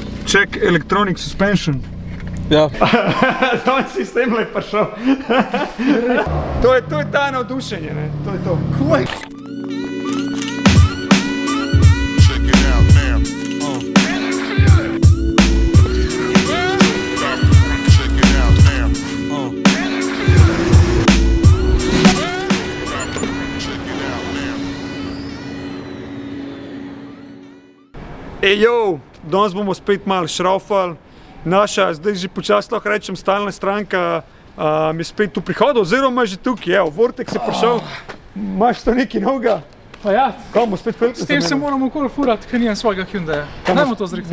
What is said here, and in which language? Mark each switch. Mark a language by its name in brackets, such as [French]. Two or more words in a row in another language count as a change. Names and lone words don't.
[English] Check electronic suspension. [Slovenian] Ja. Ton sistem je prišel. To je ta navdušenje, ne? To je to. Kaj? [English] Check it out now. Check it out now. Check it out now. [Slovenian] Ejo, danes bomo spet malo šraufali. Naša, zdaj že počasno lahko rečem, stalna stranka je spet v prihodu, oziroma že tukaj, evo, Vortex je prišel. Imaš to nekaj novega? Pa ja, Kaj, bomo spet filtre s tem se zamenjali? moramo okoli furati, ker nimam svojega Hyundai'a. Dajmo to zrihtati.